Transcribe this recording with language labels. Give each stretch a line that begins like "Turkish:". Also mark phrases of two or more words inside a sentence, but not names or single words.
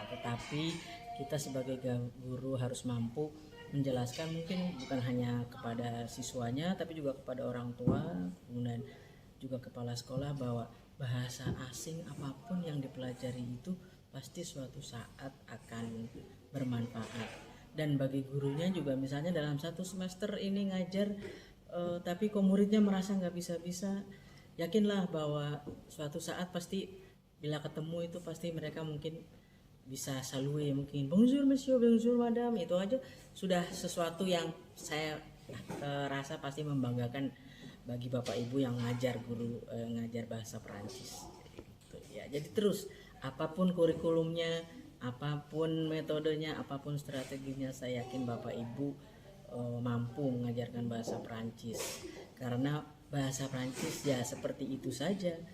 Indonesian: Tetapi kita sebagai guru harus mampu menjelaskan, mungkin bukan hanya kepada siswanya tapi juga kepada orang tua, kemudian juga kepala sekolah, bahwa bahasa asing apapun yang dipelajari itu pasti suatu saat akan bermanfaat. Dan bagi gurunya juga, misalnya dalam satu semester ini ngajar tapi kok muridnya merasa nggak bisa-bisa, yakinlah bahwa suatu saat pasti bila ketemu itu pasti mereka mungkin bisa salue, mungkin
French: bonjour monsieur, bonjour madame,
Indonesian: itu aja sudah sesuatu yang saya rasa pasti membanggakan bagi bapak ibu yang ngajar ngajar bahasa Perancis gitu, ya. Jadi terus apapun kurikulumnya, apapun metodenya, apapun strateginya, saya yakin bapak ibu mampu mengajarkan bahasa Perancis, karena bahasa Perancis ya seperti itu saja.